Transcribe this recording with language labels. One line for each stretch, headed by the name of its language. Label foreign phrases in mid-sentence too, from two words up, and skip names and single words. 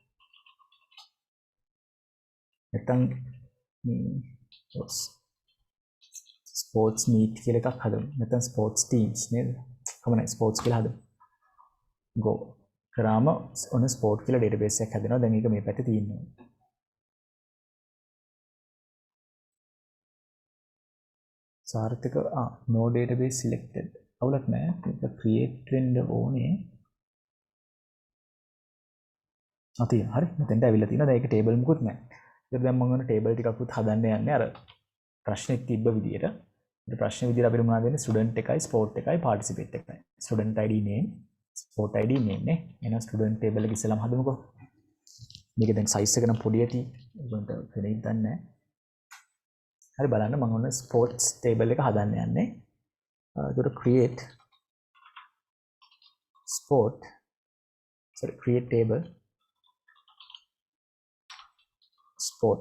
Sinhala: නැත්නම්
English: sports meet
Sinhala: කියලා එකක් හදමු. නැත්නම්
English: sports teams
Sinhala: නේද? කමයි ස්පෝර්ට්ස් කියලා හදමු. go කරාම ඔන්න ස්පෝර්ට් කියලා database එකක් හදනවා. දැන් ඒක මේ පැත්තේ තියෙනවා. සාර්ථක
English: no database selected.
Sinhala: අවුලක් නැහැ. ඒක create වෙන්න ඕනේ. තියෙනවා. හරි. මෙතෙන්ට ඇවිල්ලා තියෙනවා. දැන් ඒක table මුකුත් නැහැ. ඒක දැන් මම ඔන්න table ටිකකුත් හදන්න යන්නේ අර ප්‍රශ්නෙත් තිබ්බ විදියට. ඒ ප්‍රශ්න විදියට අපිට මොනවද වෙන්නේ? student එකයි sport එකයි participate එකයි.
English: student id name sport id name නේ.
Sinhala: එහෙනම්
English: student table
Sinhala: එක ඉස්සෙල්ලාම හදමුකෝ. මේක දැන් size එක නම් පොඩි ඇති. ඒකට වෙනින් දන්නේ නැහැ. හරි බලන්න මම ඔන්න
English: sports table
Sinhala: එක හදන්න යන්නේ.
English: ඒකට create create table sport.